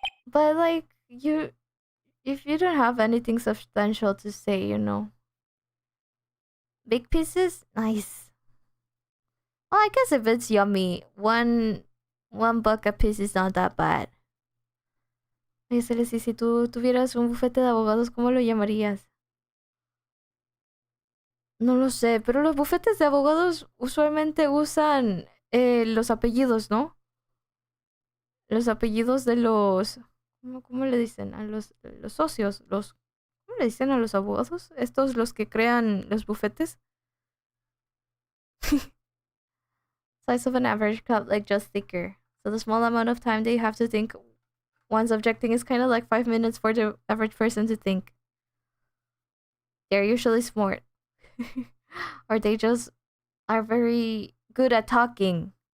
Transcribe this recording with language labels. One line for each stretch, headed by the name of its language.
English: But like, if you don't have anything substantial to say, you know. Big pieces? Nice. Well, I guess if it's yummy, one buck a piece is not that bad.
Spanish: Oye, Celeste, si tú tuvieras un bufete de abogados, ¿cómo lo llamarías? No lo sé, pero los bufetes de abogados usualmente usan los apellidos, ¿no? Los apellidos de los... ¿Cómo le dicen? A los socios. ¿Cómo le dicen a los abogados? Estos los que crean los bufetes.
English: Size of an average cup, like just thicker. So the small amount of time they have to think once objecting is kind of like 5 minutes for the average person to think. They're usually smart. Or they just are very good at talking.